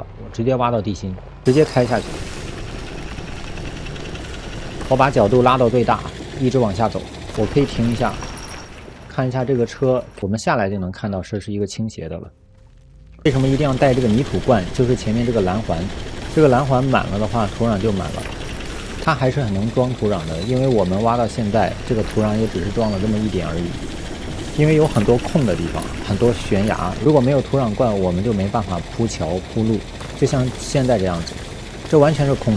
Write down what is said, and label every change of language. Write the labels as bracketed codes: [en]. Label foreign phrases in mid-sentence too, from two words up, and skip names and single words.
[zh] 我直接挖到地心，直接開下去。我把角度拉到最大，一直往下走。我可以停一下，看一下这個車，我們下來就能看到這是一個傾斜的了。為什麼一定要帶這個泥土罐？就是前面這個藍環，這個藍環滿了的話，土壤就滿了。它還是很能裝土壤的，因為我們挖到現在，這個土壤也只是裝了這麼一點而已。因為有很多空的地方，很多懸崖，如果沒有土壤罐，我們就沒辦法鋪橋鋪路，就像現在這樣子，這完全是空的。